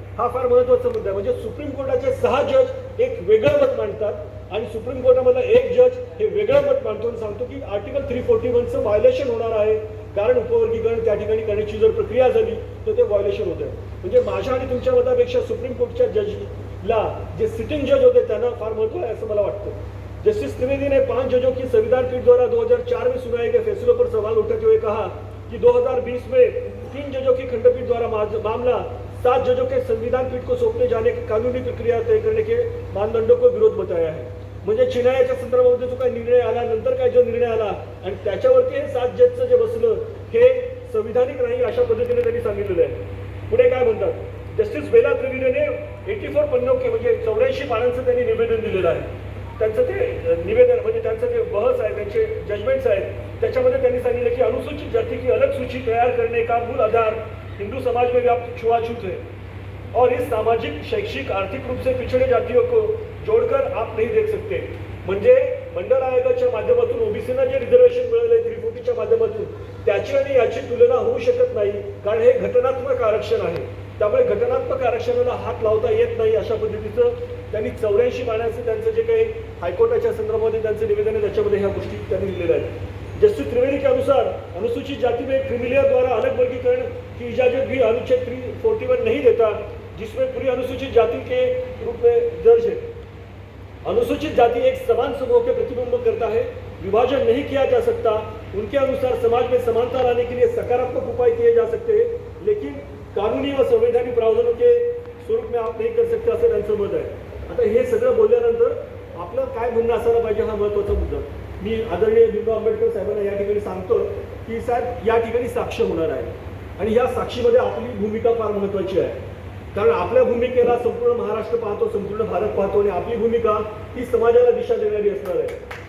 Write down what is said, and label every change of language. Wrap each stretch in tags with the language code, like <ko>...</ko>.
<mr>हा फार महत्त्वाचा मुद्दा आहे। म्हणजे सुप्रीम कोर्टाचे 6 जज एक वेगळं मत मांडतात आणि सुप्रीम कोर्टामधला एक जज हे वेगळं मत मांडतो आणि सांगतो की आर्टिकल 341चं व्हायोलेशन होणार आहे, कारण उपवर्गीकरण त्या ठिकाणी करण्याची जर प्रक्रिया झाली तर ते व्हायोलेशन होतं। म्हणजे माझ्या आणि तुमच्या मतापेक्षा सुप्रीम कोर्टच्या जजला जे सिटिंग जज होते त्यांना फार महत्त्व आहे असं मला वाटतं।</mr> <hi>जस्टिस त्रिवेदी ने 5 जजों की संविधान पीठ द्वारा 2004 में सुनाए गए फैसलों पर सवाल उठाते हुए कहा कि 2020 में 3 जजों की खंडपीठ द्वारा मामला 7 जजों के संविधान पीठ को सौंपने जाने की कानूनी प्रक्रिया तय करने के मानदंडों को विरोध बताया है।</hi> <mr>म्हणजे चिनायाच्या संदर्भामध्ये जो काही निर्णय आला, नंतर काय जो निर्णय आला आणि त्याच्यावरती हे 7 जजचं जे बसलं हे संविधानिक नाही अशा पद्धतीने त्यांनी सांगितलेलं आहे. पुढे काय म्हणतात, जस्टिस बेला त्रिवेदीने 84 पन्नों म्हणजे 84 पानांचं त्यांनी निवेदन दिलेलं आहे. त्यांचं ते निवेदन म्हणजे त्यांचं जे बहस आहे, त्यांचे जजमेंट्स आहेत, त्याच्यामध्ये त्यांनी सांगितलं की</mr> <hi>अनुसूचित जाति की अलग सूची तैयार करने का मूल आधार हिंदू समाज में व्याप्त छुआछूत है और इस सामाजिक शैक्षिक आर्थिक रूप से पिछड़े जातियों को जोड़कर आप नहीं देख सकते.</hi> <mr>म्हणजे मंडळ आयोगाच्या माध्यमातून ओबीसीना जे रिझर्वेशन मिळाले 340च्या माध्यमातून त्याची आणि याची तुलना होऊ शकत नाही, कारण हे घटनात्मक आरक्षण आहे. त्यामुळे घटनात्मक आरक्षणाला हात लावता येत नाही अशा पद्धतीचं त्यांनी 84 पानांचं त्यांचं जे काही हायकोर्टाच्या संदर्भामध्ये त्यांचं निवेदन आहे त्याच्यामध्ये ह्या गोष्टी त्यांनी लिहिलेल्या आहेत.</mr> <hi>जस्टिस त्रिवेदी के अनुसार अनुसूचित जाति में क्रिमिलियर द्वारा अलग वर्गीकरण की इजाजत भी अनुच्छेद 341 नहीं देता, जिसमें पूरी अनुसूचित जाति के रूप में दर्ज है. अनुसूचित जाति एक समान समूह के प्रतिबिंब करता है, विभाजन नहीं किया जा सकता. उनके अनुसार समाज में समानता लाने के लिए सकारात्मक उपाय किए जा सकते हैं, लेकिन कानूनी व संवैधानिक प्रावधानों के स्वरूप में आप नहीं कर सकते</hi> <mr>असं त्यांचं मत आहे. आता हे सगळं बोलल्यानंतर आपलं काय म्हणणं असायला पाहिजे हा महत्त्वाचा मुद्दा. मी आदरणीय भीमराव आंबेडकर साहेबांना या ठिकाणी सांगतो की साहेब या ठिकाणी साक्ष होणार आहे आणि या साक्षीमध्ये आपली भूमिका फार महत्त्वाची आहे. कारण आपल्या भूमिकेला संपूर्ण महाराष्ट्र पाहतो, संपूर्ण भारत पाहतो आणि आपली भूमिका ही समाजाला दिशा देणारी असणार आहे.</mr>